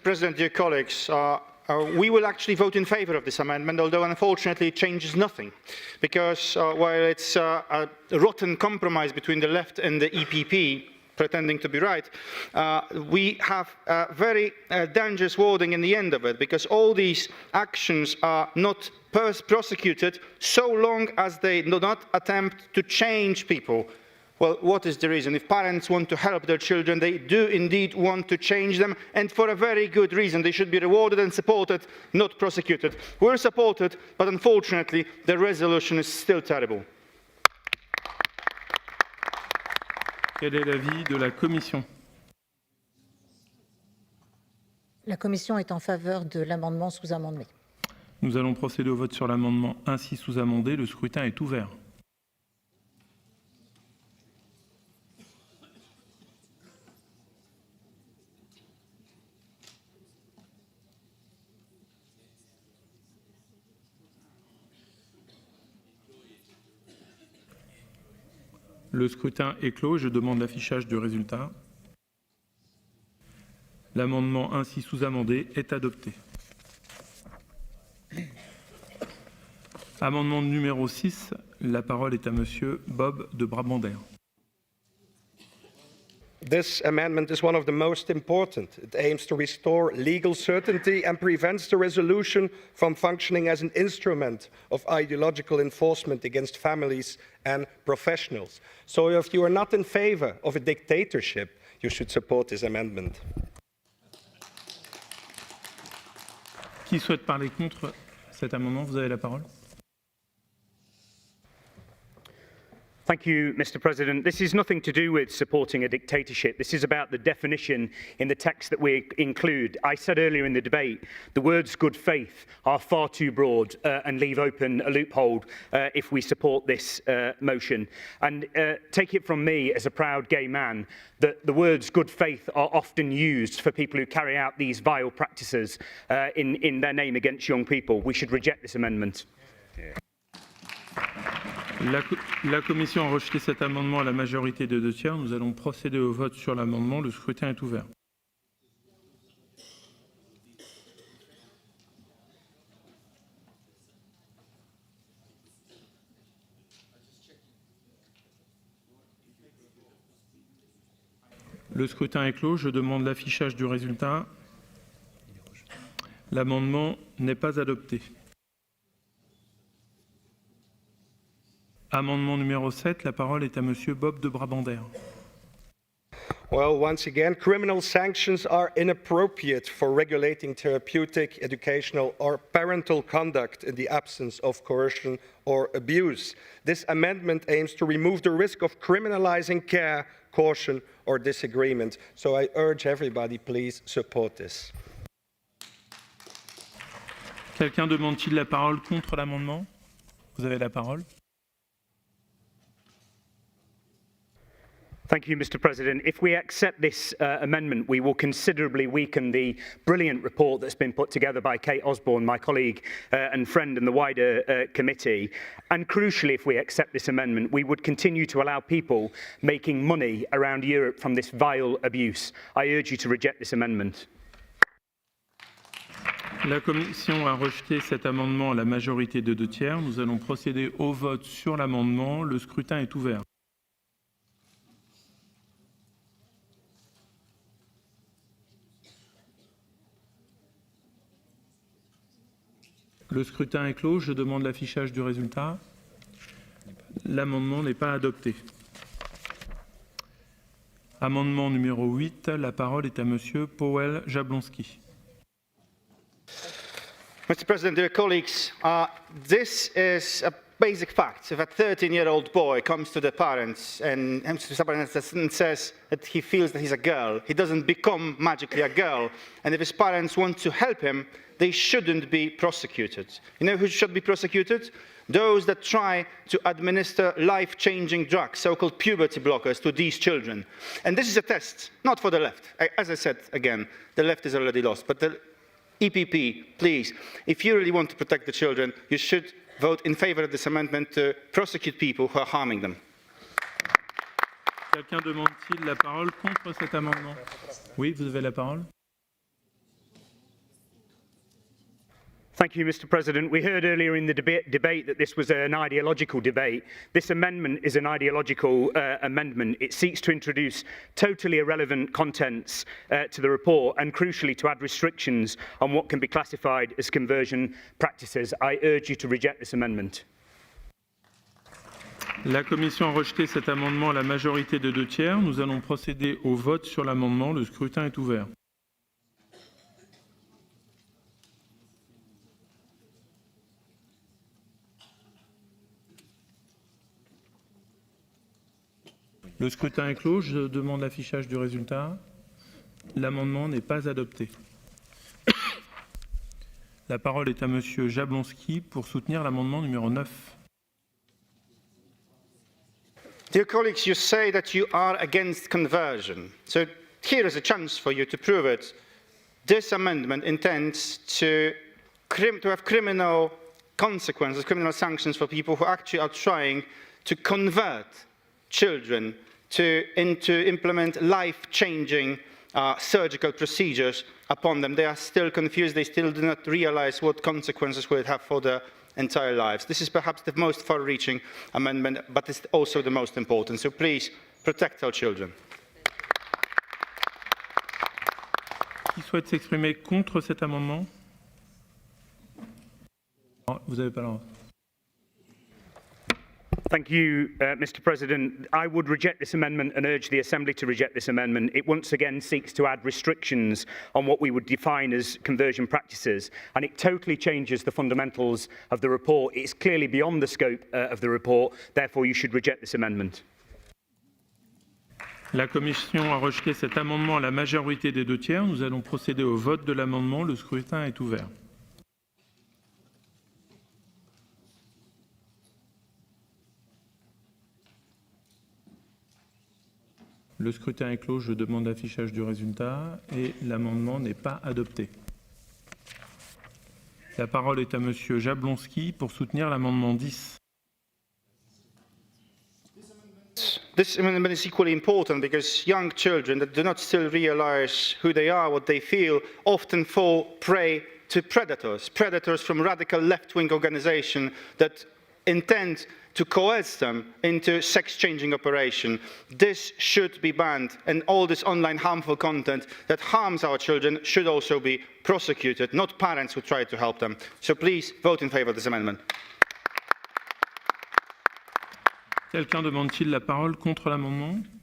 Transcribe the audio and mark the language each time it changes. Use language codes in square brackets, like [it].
[en] President, dear colleagues, we will actually vote in favour of this amendment, although unfortunately it changes nothing, because while it's a rotten compromise between the left and the EPP, pretending to be right, we have very dangerous wording in the end of it, because all these actions are not prosecuted so long as they do not attempt to change people. Well, what is the reason? If parents want to help their children, they do indeed want to change them, and for a very good reason. They should be rewarded and supported, not prosecuted. We're supported, but unfortunately, the resolution is still terrible. [fr] Quel est l'avis de la Commission? La Commission est en faveur de l'amendement sous-amendé. Nous allons procéder au vote sur l'amendement ainsi sous-amendé. Le scrutin est ouvert. Le scrutin est clos. Je demande l'affichage du résultat. L'amendement ainsi sous-amendé est adopté. Amendement numéro 6. La parole est à Monsieur Bob de Brabander. [en] This amendment is one of the most important. It aims to restore legal certainty and prevents the resolution from functioning as an instrument of ideological enforcement against families and professionals. So if you are not in favor of a dictatorship, you should support this amendment. [fr] Qui souhaite parler contre cet amendement? Vous avez la parole. [en] Thank you, Mr. President. This is nothing to do with supporting a dictatorship. This is about the definition in the text that we include. I said earlier in the debate, the words good faith are far too broad and leave open a loophole if we support this motion. And take it from me as a proud gay man that the words good faith are often used for people who carry out these vile practices in their name against young people. We should reject this amendment. [fr] La Commission a rejeté cet amendement à la majorité de 2 tiers. Nous allons procéder au vote sur l'amendement. Le scrutin est ouvert. Le scrutin est clos. Je demande l'affichage du résultat. L'amendement n'est pas adopté. Amendement numéro 7, la parole est à Monsieur Bob de Brabander. [en] Well, once again, criminal sanctions are inappropriate for regulating therapeutic, educational, or parental conduct in the absence of coercion or abuse. This amendment aims to remove the risk of criminalizing care, caution, or disagreement. So I urge everybody, please support this. [fr] Quelqu'un demande-t-il la parole contre l'amendement? Vous avez la parole. [en] Thank you, Mr. President. If we accept this amendment, we will considerably weaken the brilliant report that's been put together by Kate Osborne, my colleague and friend in the wider committee. And crucially, if we accept this amendment, we would continue to allow people making money around Europe from this vile abuse. I urge you to reject this amendment. [fr] La Commission a rejeté cet amendement à la majorité de 2 tiers. Nous allons procéder au vote sur l'amendement. Le scrutin est ouvert. Le scrutin est clos. Je demande l'affichage du résultat. L'amendement n'est pas adopté. Amendement numéro 8. La parole est à Monsieur Powell Jablonski. [en] Mr. President, dear colleagues, this is a basic fact. If a 13-year-old boy comes to the parents and says that he feels that he's a girl, he doesn't become magically a girl. And if his parents want to help him, they shouldn't be prosecuted. You know who should be prosecuted? Those that try to administer life-changing drugs, so-called puberty blockers, to these children. And this is a test, not for the left. As I said again, the left is already lost. But the EPP, please, if you really want to protect the children, you should vote in favor of this amendment to prosecute people who are harming them. [fr] Quelqu'un demande-t-il la parole contre cet amendement? Oui, vous avez la parole. [en] Thank you, Mr. President. We heard earlier in the debate that this was an ideological debate. This amendment is an ideological amendment. It seeks to introduce totally irrelevant contents to the report and, crucially, to add restrictions on what can be classified as conversion practices. I urge you to reject this amendment. [fr] La Commission a rejeté cet amendement à la majorité de 2 tiers. Nous allons procéder au vote sur l'amendement. Le scrutin est ouvert. Le scrutin est clos. Je demande l'affichage du résultat. L'amendement n'est pas adopté. La parole est à Monsieur Jablonski pour soutenir l'amendement numéro 9. [en] Dear colleagues, you say that you are against conversion. So here is a chance for you to prove it. This amendment intends to have criminal consequences, criminal sanctions for people who actually are trying to convert children to implement life-changing surgical procedures upon them. They are still confused. They still do not realize what consequences will it have for their entire lives. This is perhaps the most far-reaching amendment, but it's also the most important. So please, protect our children. [fr] souhaite s'exprimer contre cet amendement? Non, vous n'avez pas le droit. [en] Thank you, Mr. President. I would reject this amendment and urge the Assembly to reject this amendment. It once again seeks to add restrictions on what we would define as conversion practices, and it totally changes the fundamentals of the report. It's clearly beyond the scope of the report. Therefore, you should reject this amendment. [fr] La Commission a rejeté cet amendement à la majorité des 2/3. Nous allons procéder au vote de l'amendement. Le scrutin est ouvert. Le scrutin est clos. Je demande l'affichage du résultat et l'amendement n'est pas adopté. La parole est à Monsieur Jablonski pour soutenir l'amendement 10. [en] This amendment is equally important because young children that do not still realize who they are, what they feel, often fall prey to predators from radical left-wing organizations that intend to coerce them into sex-changing operation. This should be banned, and all this online harmful content that harms our children should also be prosecuted, not parents who try to help them. So please vote in favor of this amendment. [fr] Quelqu'un demande-t-il la parole contre l'amendement?